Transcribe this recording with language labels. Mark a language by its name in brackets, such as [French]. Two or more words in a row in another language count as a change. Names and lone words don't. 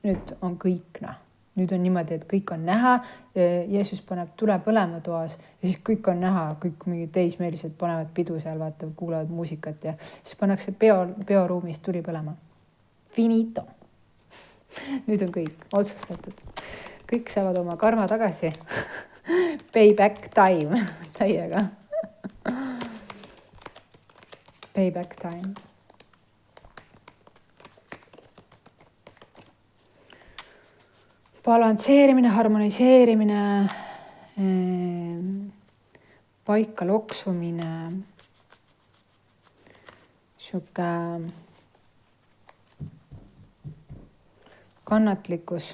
[Estonian] Nüüd on kõik nüüd on niimoodi, et kõik on näha. Jeesus paneb tule põlema toas ja siis kõik on näha, kõik mingid teismeelised panevad pidu seal, vaatavad, kuulavad muusikat ja siis pannakse peoruumis tuli põlema. Finito. Nüüd on kõik otsustatud. Kõik saavad oma karma tagasi. [English] Payback time täiega. Payback time. [Estonian] Balansseerimine, harmoniseerimine, paika loksumine, sihuke kannatlikkus.